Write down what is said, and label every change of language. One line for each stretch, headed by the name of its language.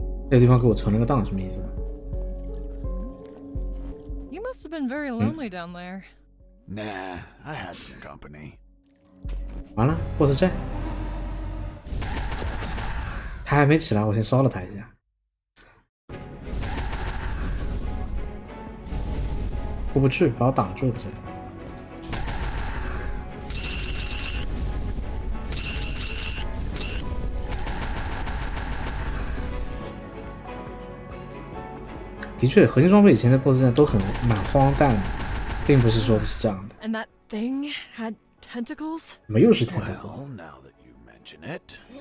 Chinese: 这个地方给我存了个档，什么意思？
English: You must have been very lonely down there. Nah, I had some company.
Chinese: 完了 ，boss 战，他还没起来，我先烧了他一下。过不去，把我挡住了。的确，核心装备以前的 BOSS 战都蛮荒诞的，并不是说的是这样的。
English: And that thing had tentacles?
Chinese: 怎么又是天才
English: Well, now that you mention it,